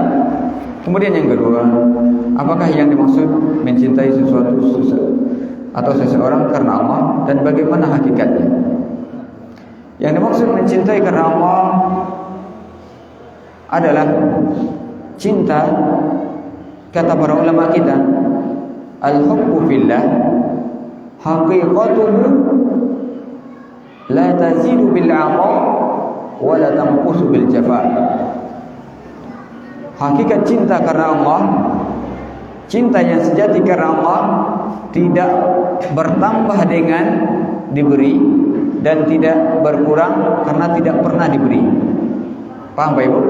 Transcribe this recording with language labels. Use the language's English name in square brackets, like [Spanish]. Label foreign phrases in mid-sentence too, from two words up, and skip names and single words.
[Indonesian] Kemudian yang kedua, apakah yang dimaksud mencintai sesuatu atau seseorang karena Allah, dan bagaimana hakikatnya? Yang dimaksud mencintai karena Allah adalah cinta, kata para ulama kita, [Arabic] الحب في الله حقيقته لا تزيد بالعطاء ولا تنقص بالجفاء. [Indonesian] Hakikat cinta karena Allah, cinta yang sejati karena Allah, tidak bertambah dengan diberi dan tidak berkurang karena tidak pernah diberi. Paham Pak Ibu?